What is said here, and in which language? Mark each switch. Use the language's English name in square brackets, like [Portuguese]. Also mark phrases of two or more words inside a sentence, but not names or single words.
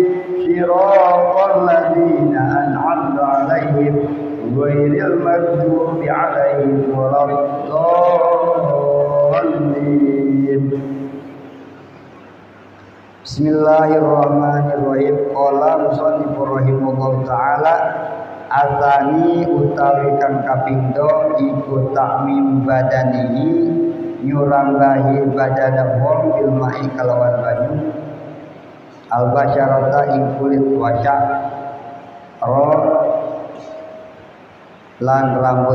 [Arabic] صراط الذين أنعمت عليهم غير المغضوب عليهم ولا الضالين. بسم الله الرحمن الرحيم. قال المصنف رحمه الله تعالى، الثاني [Javanese] utawi kang kapindho iku [Arabic] تعميم بدنه, [Javanese] nyurambahi badana wong [Arabic] بالماء [Javanese] kalawan banyu, [Arabic] البشرة [Javanese] ing kulit wasya, lan rambut.